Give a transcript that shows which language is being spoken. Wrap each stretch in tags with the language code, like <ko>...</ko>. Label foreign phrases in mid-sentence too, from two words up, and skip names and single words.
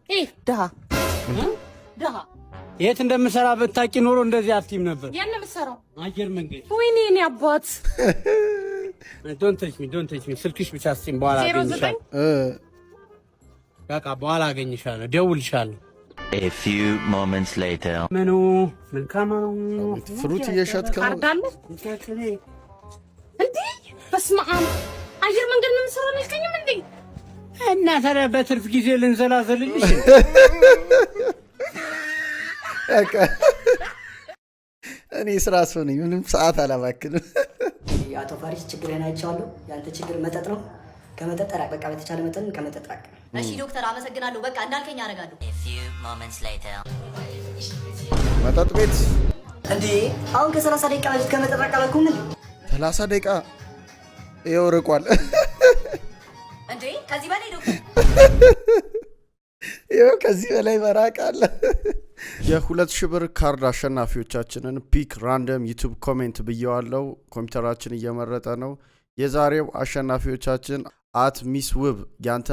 <am>ድሃ የት እንደምሰራ ብታውቂ ኖሮ እንደዚህ አትይም ነበር። ያን የምትሰራው አየር መንገድ። ወይኔ እኔ አባት</am> <en>don't touch me</en> <am>ስልክሽ ብቻ ስጪኝ፣ በኋላ አገኝሻለሁ። በቃ በኋላ አገኝሻለሁ፣ ደውልሻለሁ።</am> <en>A few moments later</en> <am>ምኑ መልካም ነው። ፍሩት እየሸጥክ ነው እንዴ? በስመ አብ አየር መንገድ ነው የምሰራው አልከኝም እንዴ? እና ታዲያ በትርፍ ጊዜ ልንዘላዘልልሽ እኔ ስራ ሰው ነኝ፣ ምንም ሰዓት አላባክንም። አቶ ፋሪስ ችግርህን አይቼዋለሁ። ያንተ ችግር መጠጥ ነው። ከመጠጥ ራቅ። በቃ በተቻለ መጠን ከመጠጥ ራቅ። እሺ ዶክተር አመሰግናለሁ። በቃ እንዳልከኝ አደርጋለሁ።</am> <en>A few moments later</en> <am>መጠጥ ቤት እንዴ? አሁን ከ30 ደቂቃ በፊት ከመጠጥ ራቅ አላልኩም እንዴ? 30 ደቂቃ ይኸው ርቋል እንዴ? ከዚህ በላይ ዶክተር ይኸው ከዚህ በላይ መራቅ አለ። የ2000 ብር ካርድ አሸናፊዎቻችንን</am> <en>pick random YouTube comment</en> <am>ብየዋለው። ኮምፒውተራችን እየመረጠ ነው። የዛሬው አሸናፊዎቻችን አት ሚስ ውብ ያንተን</am>